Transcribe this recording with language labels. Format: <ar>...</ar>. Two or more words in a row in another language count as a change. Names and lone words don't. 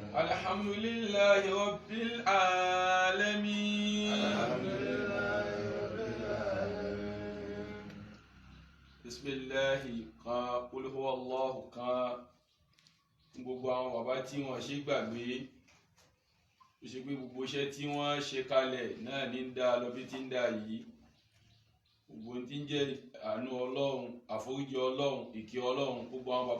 <ar>الحمد لله رب العالمين. بسم الله</ar> <yo>kan</yo> <ar>قل هو الله</ar> <yo>kan gbogbo àwọn bàbá tí wọ́n ṣe gbàgbé ó ṣe pé gbogbo iṣẹ́ tí wọ́n ṣe kalẹ̀ náà ní ń dá lọ bí tí ń dá yìí gbogbo tí ń jẹ́ àánú ọlọ́run àforíjì ọlọ́run ìkẹ́ ọlọ́run gbogbo àwọn bàbá</yo>